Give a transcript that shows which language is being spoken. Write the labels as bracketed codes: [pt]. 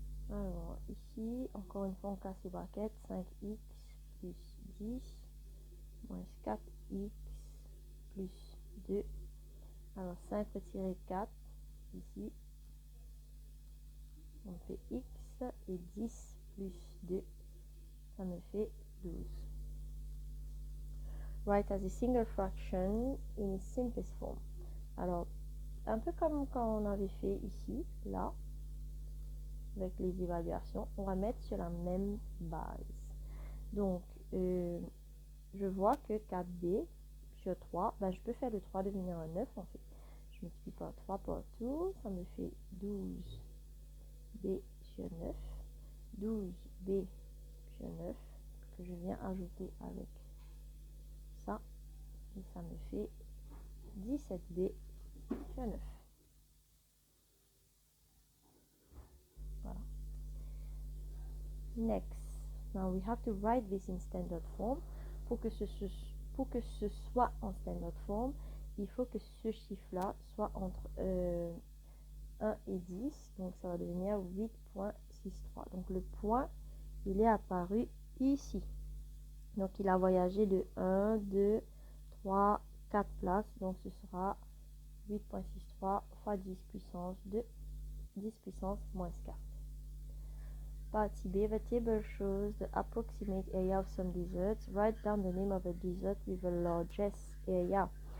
[fr] Alors, ici, encore une fois, on casse les brackets. 5x plus 10 moins 4x plus 2. Alors, 5 retirer 4, ici, on fait x, et 10 plus 2, ça me fait 12. [en] Write as a single fraction in its simplest form. [fr] Alors, un peu comme quand on avait fait ici, là, avec les évaluations, on va mettre sur la même base. Donc, je vois que 4b sur 3, ben, je peux faire le 3 devenir un 9 en fait. Je multiplie par 3 partout, ça me fait 12b sur 9. 12b sur 9 que je viens ajouter avec ça. Et ça me fait 17b sur 9. Voilà. Next. [en] Now we have to write this in standard form. [fr] Pour que ce soit en standard form, il faut que ce chiffre-là soit entre 1 et 10. Donc ça va devenir 8,63. Donc le point, il est apparu ici. Donc il a voyagé de 1, 2, 3, 4 places. Donc ce sera 8,63 fois 10 puissance 2, 10 puissance moins 4. [en] Partie B, the table shows the approximate area of some deserts. Write down the name of a desert with the largest area.